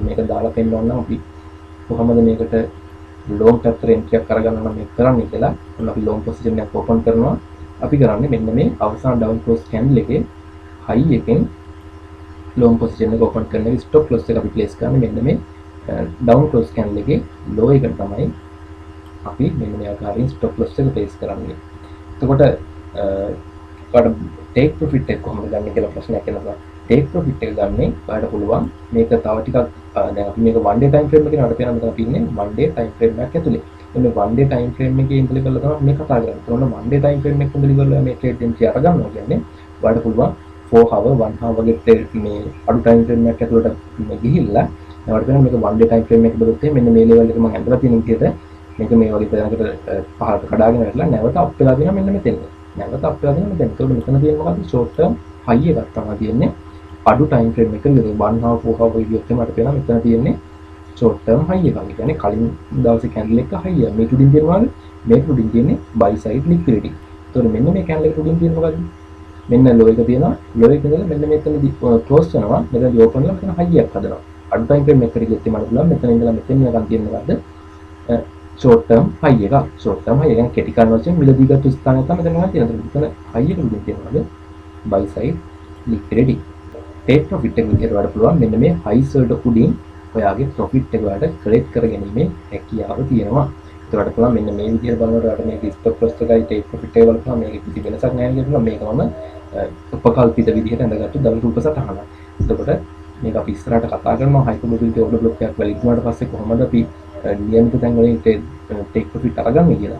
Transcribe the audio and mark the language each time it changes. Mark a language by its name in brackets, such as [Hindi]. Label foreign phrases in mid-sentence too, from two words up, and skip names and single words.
[Sinhala] මේක දාලා පෙන්නන්න අපි කොහොමද මේකට ලොන් පැත්තට එන්ට්‍රි එකක් අරගන්න නම් මේක කරන්නේ කියලා. ඔන්න අපි [English] long position [Sinhala] එකක් ඕපන් කරනවා. අපි කරන්නේ මෙන්න මේ අවසාන [English] down close candle [Sinhala] එකේ හයි එකෙන් [English] long position [Sinhala] එක open කරන එක [English] stop loss [Sinhala] එක අපි place කරන්නේ මෙන්න මේ [English] down close candle [Sinhala] එකේ low එකට තමයි අපි මෙන්න මේ ආකාරයෙන් [English] stop loss [Sinhala] එක place කරන්නේ. එතකොට ඔයාලට [English] take profit [Sinhala] එක කොහොමද ගන්න කියලා ප්‍රශ්නයක් එනවා. [English] take profit [Sinhala] එක ගන්නේ ඔයාලට පුළුවන් මේක තව ටිකක් දැන් අපි මේක [English] one day time frame [Sinhala] එකේ නඩ පේනවා මෙතන අපි ඉන්නේ [English] one day time frame [Sinhala] එකක් ඇතුලේ. එන්නේ [English] one day time frame [Sinhala] එකේ ඉඳලා කරලා තමයි මේ කතා කරන්නේ. ඒතකොට [English] one day time frame [Sinhala] එකේ ඉඳලා කරලා මේ [English] trade entry [Sinhala] අරගන්නවා කියන්නේ ඔයාලට පුළුවන් [English] 4 hour 1 hour [Sinhala] වගේ trade මේ අඩු [English] time frame [Sinhala] එකක් ඇතුළට ගිහිල්ලා ඔයාලට වෙන මේක [English] one day time frame [Sinhala] එකක බලද්දි මෙන්න මේ level එක මම ඇඳලා තියෙන විදිහට මේක මේ වගේ තැනකට පහළට කඩාගෙන වැටලා නැවත අප් වෙලා දෙනවා මෙන්න මෙතෙන්. නැවත අප් වෙලා දෙනවා මෙතෙන්. ඒතකොට මෙතන තියෙන මොකද්ද [English] short term high [Sinhala] එකක් තමයි තියෙන්නේ. අඩු [English] time frame [Sinhala] එකක විතර [English] 1 hour 4 hour [Sinhala] වගේ ගියොත් මට පේනවා මෙතන තියෙන්නේ [English] short term high [Sinhala] එකක්. ඒ කියන්නේ කලින් දවසේ candle එක high එක. මේක උඩින් තියෙනවාද? මේක උඩින් තියෙන්නේ [English] buy side liquidity. [Sinhala] ඒතකොට මෙන්න මේ candle එක උඩින් තියෙන මොකද්ද? මෙන්න low එක තියෙනවා. low එක ඉඳලා මෙන්න මෙතනදී close වෙනවා. මෙතනදී open වෙලා මෙතන high එකක් හදනවා. අඩු [English] time frame [Sinhala] එකකට ගියොත් මට පුළුවන් මෙතන ඉඳලා මෙතෙන් යනකම් තියෙන මොකද්ද? [English] short term high [Sinhala] එක. [English] short term high [Sinhala] එක කියන්නේ කෙටි කාල වශයෙන් මිලදී ගත්ත ස්ථානය තමයි මෙතන තියෙනවා. මෙතන high එක උඩින් තියෙනවාද? [English] buy side liquidity. take profit [Sinhala] එක විදිහට වඩ පුළුවන් මෙන්න මේ highs වලට උඩින් ඔයාගේ profit එක වලට collect කරගැනීමේ හැකියාව තියෙනවා. ඒකට පුළුවන් මෙන්න මේ විදිහට බලනකොට මේක [English] stop loss [Sinhala] එකයි [English] take profit [Sinhala] එක වල පුළුවන් මේක කිසි වෙනසක් නැහැ කියලා මේකම උපකල්පිත විදිහට ඇඳගත්තු දල රූප සටහනක්. එතකොට මේක අපි ඉස්සරහට කතා කරනවා [English] high probability order block [Sinhala] එකක් වැලිඩ් වුණාට පස්සේ කොහොමද අපි නියමිත තැන් වලින් [English] take profit [Sinhala] අරගන්නේ කියලා.